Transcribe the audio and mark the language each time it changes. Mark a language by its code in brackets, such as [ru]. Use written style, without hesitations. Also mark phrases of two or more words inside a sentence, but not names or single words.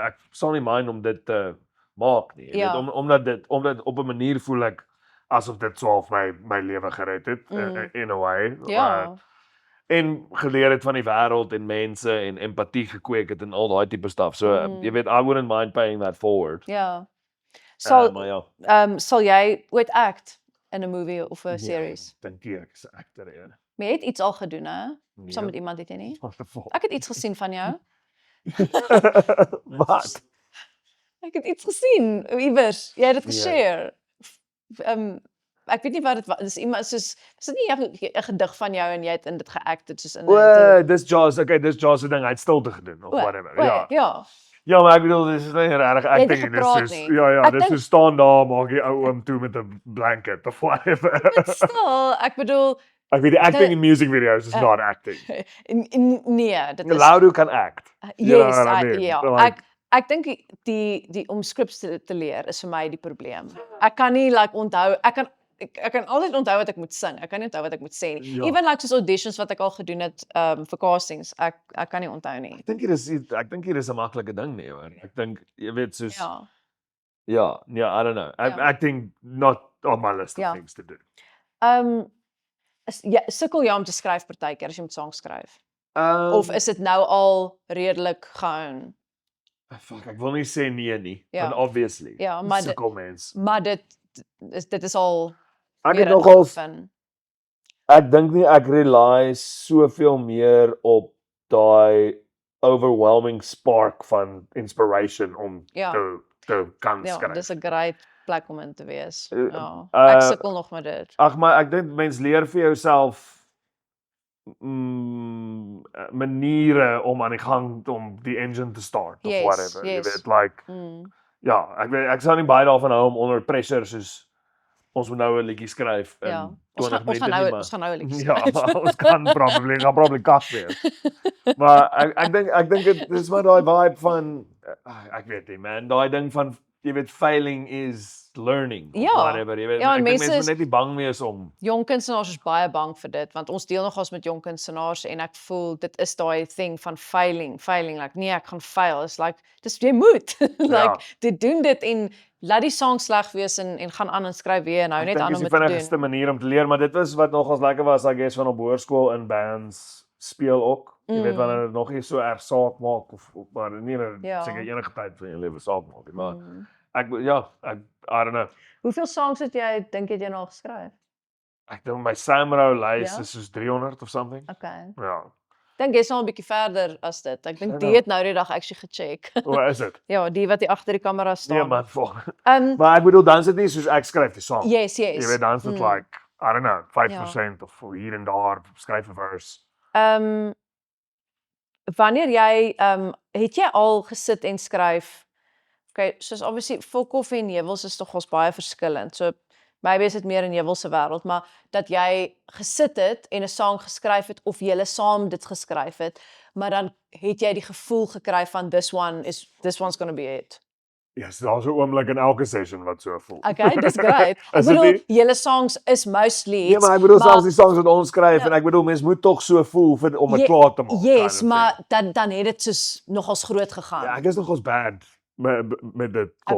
[af] Ek sal nie mind om dit te maak nie. Jy Ja. weet omdat op 'n manier voel ek asof dit so half my lewe gered het [en] in a way. [af] Ja. En geleer het van die wêreld en mense en empatie gekweek het en al daai tipe stuff. So jy weet [en] I wouldn't mind paying that forward. [af] Ja. Maar ja. Sal jy ooit act in 'n movie of 'n series? Dink ek is 'n actor ja. Maar jy het iets al gedoen hè? Nee. Saam met iemand het jy nie? [en] What the fuck? [af] Ek het iets gesien van jou. Wat? Ek het iets gesien iewers. Jy het dit Ja. geshare. Ek weet nie wat dit was. Dis iemand soos is dit nie 'n gedig van jou en jy het in dit geact het soos in 'n Dis Jaws. Okay, dis Jaws se ding. Hy het stilte gedoen of whatever. Ja. Ja. Ja, maar ek bedoel dis is nie regtig het nie acting nie. Dis gepraat soos nie. ja, Ek dis dink- so staan daar maak jy ou oom toe met 'n blanket of whatever. [en] But still, [af] ek bedoel Ek weet die [en] acting in music videos is not acting. [af] nee, dit is Laudo kan act. [en] You know [af] yes, [en] what I mean? [af] ja. Like- Ek dink die om scripts te leer is vir my die probleem. Ek kan nie like onthou, ek kan altyd onthou wat ek moet sing. Ek kan nie onthou wat ek moet sê nie. Ja. Even like soos auditions wat ek al gedoen het vir castings, ek kan nie onthou nie. Ek dink hier is 'n maklike ding nie hoor. Ek dink jy weet soos Ja. [en] I don't know. [af] Ja. [en] Acting not on my list of [af] Ja. [en] things to do. [af] Sukkel jy om te skryf partykeer as jy moet songs skryf? Um, Of is dit nou al redelik gehoun? fuck, ek wil nie sê nee nie, Ja. want obviously. Ja, maar sukkel mens. Maar dit is al Ek meer het nogal ingeoefen. ek dink nie ek rely soveel meer op daai [en] overwhelming spark [af] van inspiration om Ja. te kan Ja, skryf. dis 'n great plek om in te wees. Uh, Ja. uh, Ek sukkel nog met dit. Ag maar ek dink mens leer vir jouself maniere om aan die gang om die engine te start of Yes, whatever. Jy yes. weet like Mm. ja, ek sou nie baie daarvan hou om onder pressure soos ons moet nou 'n liedjie skryf in Ja. 20 minute nie, maar- Ons gaan nou 'n liedjie Ja, skryf. maar ons kan probably kak wees. Maar ek dink dit is maar daai vibe van ek weet nie man, daai ding van jy weet [en] failing is learning [af] of Ja. whatever, jy weet. Ja, en ek dink mense mense moet is- net nie bang wees om Jong kunstenaars is baie bang vir dit want ons deel nogals met jong kunstenaars en ek voel dit is daai thing van [en] failing like [af] nee ek gaan fail is like dis jy moet like dit doen dit en laat die sang sleg wees en gaan aan en skryf weer en hou net aan dis om die dit te vinnigste doen. manier om te leer, maar dit was wat nogals lekker was, [en] I guess [af] van op hoërskool in bands speel ook. Jy weet wanneer dit nog nie so erg saak maak of maar nie Ja. seker enige tyd van jou lewe saak maak nie, maar ek [en] I don't know. [af] Hoeveel songs het jy dink jy nou al geskryf? Ek dink my Samro lys Ja? is soos 300 of something. Okay. Ja. Dink jy's al 'n bietjie verder as dit. Ek dink Ja, die nou. het nou die dag actually gecheck. Hoe is dit? Ja, die wat hier agter die kamera staan. Nee man, vol. Um Maar ek bedoel dan is dit nie soos ek skryf die song. yes. Jy weet dan is dit like [en] I don't know, [af] 5% of hier en daar skryf 'n verse. Wanneer jy het jy al gesit en skryf? Okay, soos obviously vol koffie en heuwels is tog ons baie verskillend. So maybe is dit meer in heuwels se wêreld, maar dat jy gesit het en 'n sang geskryf het of julle saam dit geskryf het, maar dan het jy die gevoel gekry van [en] this one's gonna be it. [af] Yes, daar's 'n oomblik in elke session wat so voel. Okay, dis great. Ek Is dit bedoel, nie? julle songs is mostly Nee, maar ek bedoel selfs die songs wat ons skryf en ek bedoel mens moet tog so voel om dit klaar te maak. Yes, [en] kind of [af] maar dan het dit soos nogals groot gegaan. [en] thing. [af] Ja, ek is nogals bad met dit call.